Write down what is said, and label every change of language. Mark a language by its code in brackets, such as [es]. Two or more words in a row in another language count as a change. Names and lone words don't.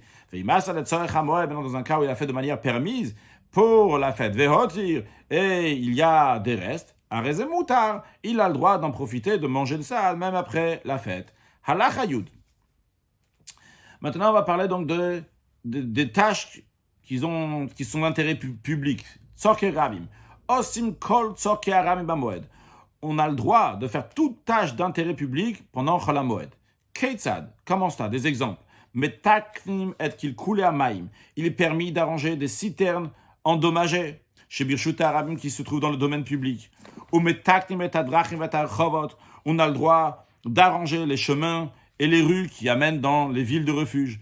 [fr] Dans un cas où il a fait de manière permise pour la fête, et il y a des restes, il a le droit d'en profiter, de manger de ça, même après la fête. [he] Halachayud. [fr] Maintenant, on va parler donc des tâches qui sont d'intérêt public. [he] צורכי רבים. עושים כל צורכי רבים במועד. [fr] On a le droit de faire toute tâche d'intérêt public pendant [he] חול המועד. Keitzad, [fr] comment ça? Des exemples. [he] מתקנים את קלקולי המים. [fr] Il est permis d'arranger des citernes endommagées chez [he] ברשות הרבים [fr] qui se trouvent dans le domaine public. [he] ומתקנים את הדרכים ואת הרחובות. [fr] On a le droit d'arranger les chemins et les rues qui amènent dans les villes de refuge.